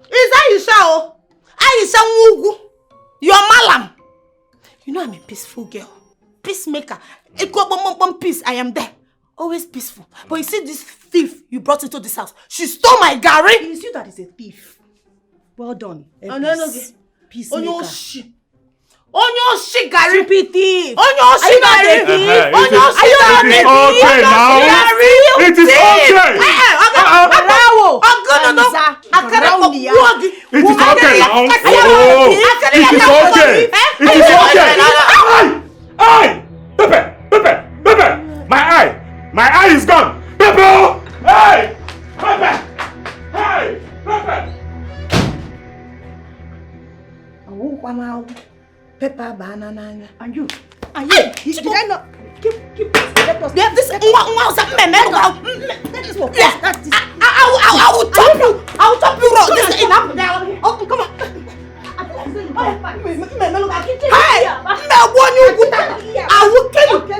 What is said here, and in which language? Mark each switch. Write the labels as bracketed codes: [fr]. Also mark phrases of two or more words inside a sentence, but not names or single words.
[en] Is Aisha? Aisha Mugu. You're Malam. You know I'm a peaceful girl. Peacemaker. Peace, I am there. Always peaceful. But you see this thief you brought into this house. She stole my gari. It is you that is a thief. Well done. Peacemaker. [ig] Onyo shi gari. [en] Stupid thief. [ig] Onyo shi gari. Onyo shi gari. [en] It is okay now. It is okay. It is okay now. Oh, it is okay. It is okay. Eye! Pepe! My eye is gone. Pepe! Hey! Pepe! Hey! Pepe! Pepper banana. And you? Did I not keep yeah, this I will top you. I will top you raw. This is enough. Oh, come on. Hey, I will kill you.